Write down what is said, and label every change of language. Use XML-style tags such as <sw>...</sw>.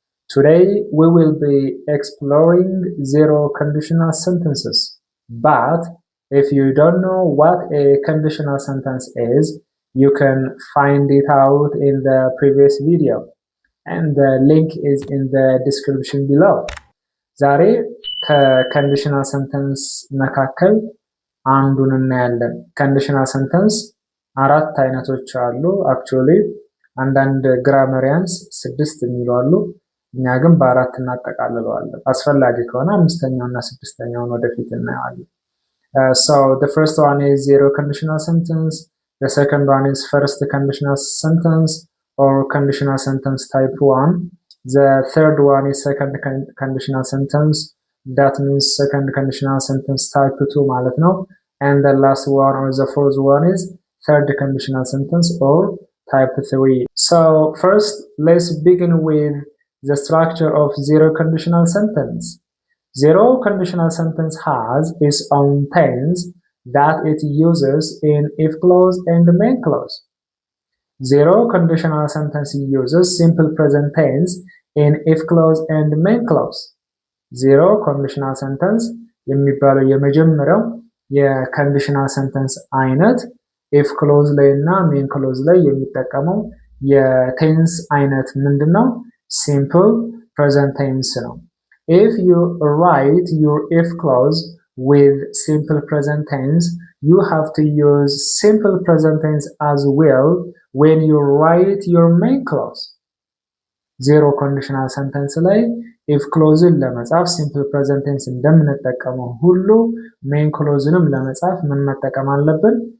<en>Today we will be exploring zero conditional sentences. But if you don't know what a conditional sentence is, you can find it out in the previous video and the link is in the description below.</en> <am>ዛሬ ከኮንዲሽናል ሰንተንስ መካከል አንዱን እናያለን። ኮንዲሽናል ሰንተንስ አራት አይነቶች አሉ። አክቹአሊ አንዳንድ ግራመሪያንስ 6 የሚሉ አሉ። እኛ ግን በአራት እናጠቃልለዋለን። አስፈላጊ ከሆነ አምስተኛውና ስድስተኛውን ወደፊት እናያለን።</am> <en>So the first one is zero conditional sentence, the second one is first conditional sentence or conditional sentence type 1. The third one is second conditional sentence. That means second conditional sentence type 2</en> <am>ማለት ነው.</am> <en>And the last one or the fourth one is third conditional sentence or type 3. So first, let's begin with the structure of zero conditional sentence. Zero conditional sentence has its own tense that it uses in if clause and main clause. Zero conditional sentence uses simple present tense in if clause and main clause.</en> <am>Zero conditional sentence የሚባለው የመጀመሪያው የኮንዲሽናል ሰንተንስ አይነት if clause ላይ እና main clause ላይ የሚጠቀመው የቴንስ አይነት ምንድነው?</am> <en>simple present tense ነው። If you write your if clause with simple present tense, you have to use simple present tense as well when you write your main clause.</en> <am>Zero conditional sentence ላይ if clause ለመጻፍ simple present tense እንደምንጠቀመው ሁሉ main clauseንም ለመጻፍ ምን መጠቀም አለብን?</am>